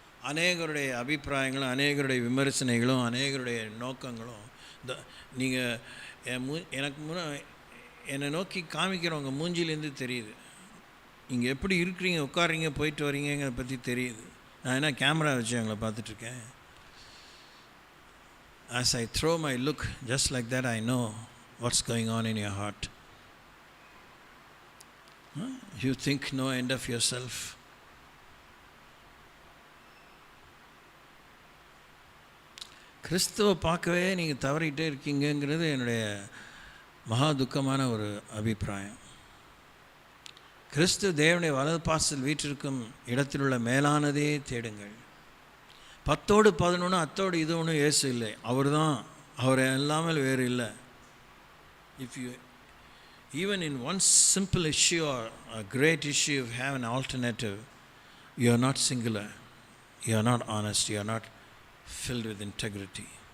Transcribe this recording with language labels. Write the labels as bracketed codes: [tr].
[ta] அநேகருடைய அபிப்பிராயங்களும் அநேகருடைய விமர்சனைகளும் அநேகருடைய நோக்கங்களும் நீங்கள் எனக்கு என்னை நோக்கி காமிக்கிறவங்க மூஞ்சிலேருந்து தெரியுது. நீங்கள் எப்படி இருக்கிறீங்க, உட்காருறீங்க, போயிட்டு வரீங்கிறத பற்றி தெரியுது. நான் என்ன கேமரா வச்சு அவங்கள பார்த்துட்ருக்கேன். [en] as I throw my look just like that, I know what's going on in your heart. You think no end of yourself. [ta] கிறிஸ்துவை பார்க்கவே நீங்கள் தவறிக்கிட்டே இருக்கீங்கிறது என்னுடைய மகா துக்கமான ஒரு அபிப்பிராயம். கிறிஸ்து தேவனுடைய வலது பாசத்தில் வீற்றிருக்கும் இடத்தில் உள்ள மேலானதே தேடுங்கள். 10 11 அத்தோடு இது ஒன்றும் இயேசு இல்லை, அவர் தான், அவர் இல்லாமல் வேறு இல்லை. [en] If you even in one simple issue or a great issue you have an alternative, you are not singular, you are not honest, you are not filled with integrity.